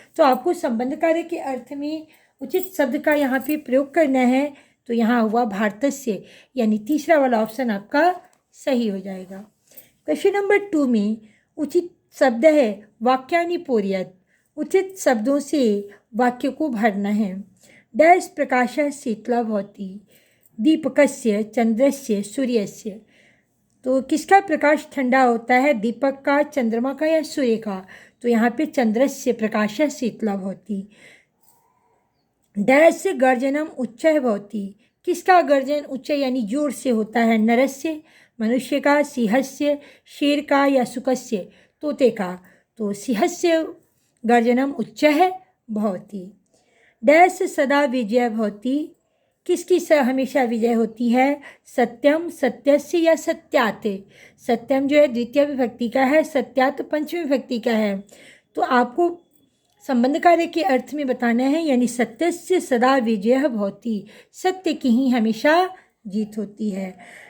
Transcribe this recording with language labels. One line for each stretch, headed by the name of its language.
Hindi: तो आपको संबंध कार्य के अर्थ में उचित शब्द का यहाँ पे प्रयोग करना है। तो यहाँ हुआ भारतस्य, यानी तीसरा वाला ऑप्शन आपका सही हो जाएगा। क्वेश्चन नंबर 2 में उचित शब्द है
Sanskrit: वाक्यानि पूरयत,
Hindi: उचित शब्दों से वाक्य को भरना है।
Sanskrit: डैश प्रकाशः शीतला भवति, दीपकस्य, चंद्रस्य, सूर्यस्य।
Hindi: तो किसका प्रकाश ठंडा होता है? दीपक का, चंद्रमा का या सूर्य का? तो यहाँ पे
Sanskrit: चंद्रस्य प्रकाशः शीतला भवति।
Hindi: डैश
Sanskrit: गर्जनम उच्चः भवति,
Hindi: किसका गर्जन उच्च यानी जोर से होता है? नरस्य, मनुष्य का, सिंहस्य, शेर का या शुकस्य, तोते का?
Sanskrit: तो सिंहस्य गर्जनम उच्चः भवति।
Hindi: डैश
Sanskrit: सदा विजय भवति,
Hindi: किसकी हमेशा विजय होती है? सत्यम, सत्यस्य या सत्यात्। सत्यम जो है द्वितीय विभक्ति का है, सत्यात् पंचमी विभक्ति का है। तो आपको संबंध कार्य के अर्थ में बताना है, यानी
Sanskrit: सत्यस्य सदा विजय भवति,
Hindi: सत्य की ही हमेशा जीत होती है।